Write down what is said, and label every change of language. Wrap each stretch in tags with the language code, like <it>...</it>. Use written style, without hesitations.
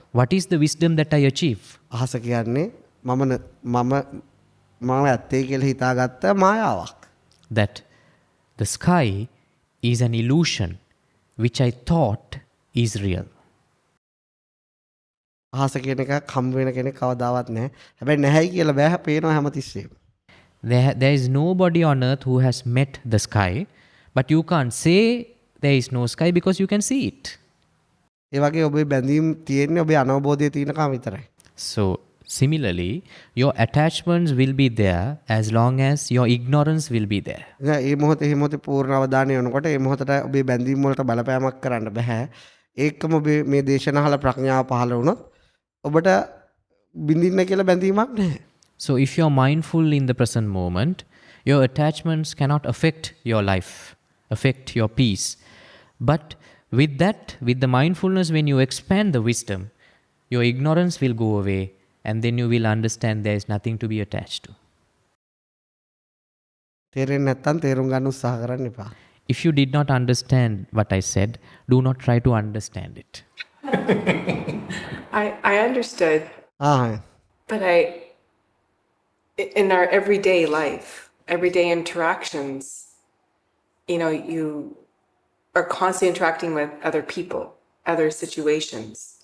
<en>What is the wisdom that I achieve?</en> <si>අහස කියන්නේ මම ඇත්තේ කියලා හිතාගත්ත මායාවක්.</si> <en>That the sky is an illusion which I thought is real.</en> <si>අහස කියන එක හම්බ වෙන කෙනෙක් කවදාවත් නැහැ. හැබැයි නැහැයි කියලා බෑ පේනවා හැමතිස්සෙම.</si> <en>There is nobody on earth who has met the sky, but you can't say there is no sky because you can see it.</en> <si>ඒ වගේ ඔබේ බැඳීම් තියෙන්නේ ඔබේ අනවබෝධය තියෙනකම් විතරයි.</si> <en>So, similarly, your attachments will be there as long as your ignorance will be there.</en> <si>ඒ මොහොතේ පූර්ණ අවධානය යොනකොට ඒ මොහොතට ඔබේ බැඳීම් වලට බලපෑමක් කරන්න බෑ. ඒකම ඔබේ මේ දේශනාවල ප්‍රඥාව පහළ වුණොත් ඔබට බින්දින්න කියලා බැඳීමක් නැහැ.</si> <en>So, if you're mindful in the present moment, your attachments cannot affect your life, affect your peace. But with that, with the mindfulness, when you expand the wisdom, your ignorance will go away and then you will understand there is nothing to be attached to.</en> <si>තේරෙන්නේ නැත්නම් තේරුම් ගන්න උත්සාහ කරන්න එපා.</si> <en>If you did not understand what I said, do not try to understand it. I understood, ah but in our everyday life, everyday interactions, you are constantly interacting with other people, other situations.</en>